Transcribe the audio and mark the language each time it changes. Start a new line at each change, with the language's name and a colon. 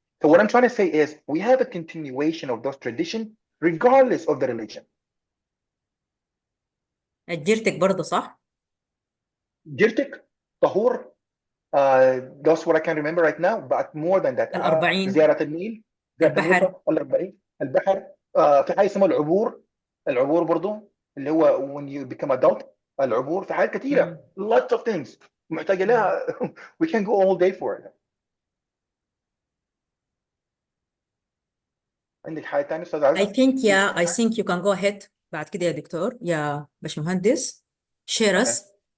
English: So what I'm trying to say is we have a continuation of those traditions regardless of the religion.
Arabic: جيرتك برضه صح؟ جيرتك طهور.
English: That's what I can remember right now, but more than that.
Arabic: الأربعين. زيارة النيل. البحر. الأربعين. البحر. في حاجه اسمها العبور برضو اللي هو
English: when you become adult.
Arabic: العبور في حاجات كثيره
English: lots of things
Arabic: محتاجه لها
English: we can go all day for it.
Arabic: عندك حاجه ثانيه استاذ
English: I
Arabic: عزة؟
English: think I think you can go ahead
Arabic: بعد كده يا دكتور يا باشمهندس
English: share us